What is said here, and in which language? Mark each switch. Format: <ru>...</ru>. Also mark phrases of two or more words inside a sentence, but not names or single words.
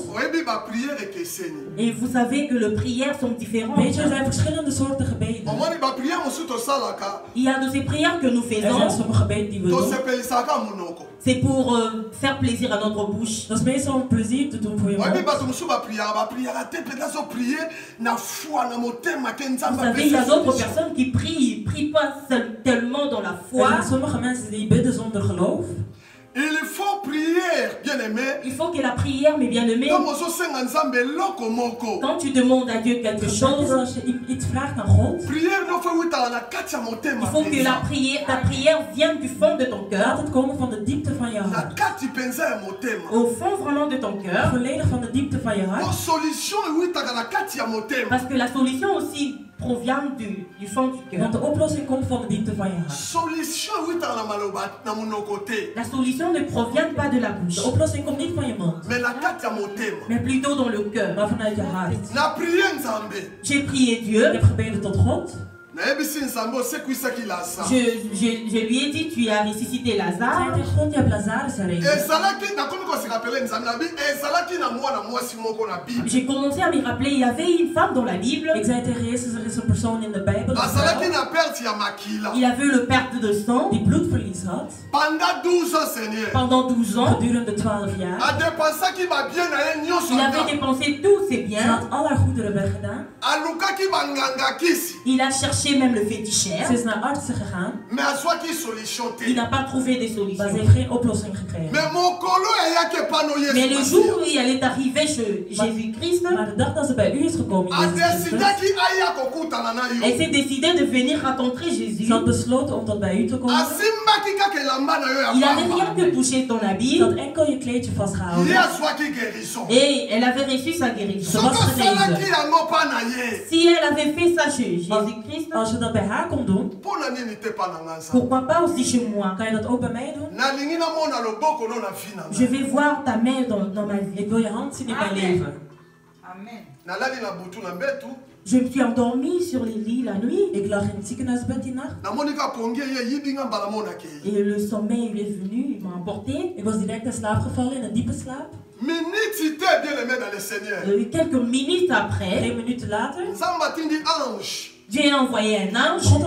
<fr>Et vous savez que les prières sont différentes.</fr> <nl>Weet je, er zijn verschillende soorten gebeden.</nl> <fr>Il y a de ces prières que nous faisons.</fr> <nl>Er zijn sommige gebeden die we doen.</nl> <fr>C'est pour faire plaisir à notre bouche.</fr> <nl>Dat is meestal om plezier te doen voor je mond.</nl> <fr>Vous savez, il y a d'autres personnes qui prient pas tellement dans la foi.</fr> <nl>Er zijn sommige mensen die bidden zonder geloof.</nl> <fr>Il faut prier, bien-aimé. Il faut que la prière, mes bien-aimés, quand tu demandes à Dieu quelque chose, il faut que ta prière vienne du fond de ton cœur. Au fond vraiment de ton cœur. Parce que la solution aussi provient du fond du cœur.</fr> <nl>Want de oplossing komt van de diepte van je hart.</nl> <fr>La solution ne provient pas de la bouche.</fr> <nl>De oplossing komt niet van je mond.</nl> <fr>Mais plutôt dans le cœur.</fr> <nl>Maar vanuit je hart.</nl> <fr>J'ai prié Dieu.</fr> <nl>Ik heb gebeden tot God.</nl> <fr>Je lui ai dit, tu as ressuscité Lazare. J'ai commencé à me rappeler, il y avait une femme dans la Bible.</fr> <nl>Ik zei tegen Jezus, er is een persoon in de Bijbel.</nl> <fr>Il avait le perte de sang.</fr> <nl>Die bloedverlies had.</nl> <fr>Pendant 12 ans.</fr> <nl>Gedurende 12 jaar.</nl> <fr>Il avait dépensé tous ses biens.</fr> <nl>Hij had al haar goederen weggedaan.</nl> <fr>Il a cherché même le féticheur.</fr> <nl>Ze is naar artsen gegaan.</nl> <fr>Il n'a pas trouvé de solution.</fr> <nl>Maar ze heeft geen oplossing gekregen.</nl> <fr>Mais le jour où elle est arrivée chez Jésus-Christ,</fr> <nl>maar de dag dat ze bij u is gekomen,</nl> <fr>elle s'est décidée de venir rencontrer Jésus.</fr> <nl>Ze had besloten om tot bij u te komen.</nl> <fr>Il n'avait rien que touché ton habit.</fr> <nl>Ze had enkel je kleedje vastgehouden.</nl> <fr>Et elle avait reçu sa guérison.</fr> <nl>Ze was genezen.</nl> <fr>Si elle avait fait ça chez Jésus-Christ,</fr> <nl>als je dat bij haar kon doen,</nl> <fr>pourquoi pas aussi chez moi?</fr> <nl>Kan je dat ook bij mij doen?</nl> <fr>Je vais voir ta main dans ma vie.</fr> <nl>Ik wil je hand zien in mijn leven. Amen.</nl> <fr>Je me suis endormie sur les lits la nuit.</fr> <nl>Ik lag in het ziekenhuisbed die nacht.</nl> <fr>Et le sommeil il est venu, il m'a emporté.</fr> <nl>Ik was direct in slaap gevallen, in een diepe slaap.</nl> <fr>Quelques minutes après,</fr> <nl>2 minuten later,</nl> <fr>Dieu a envoyé un ange.</fr>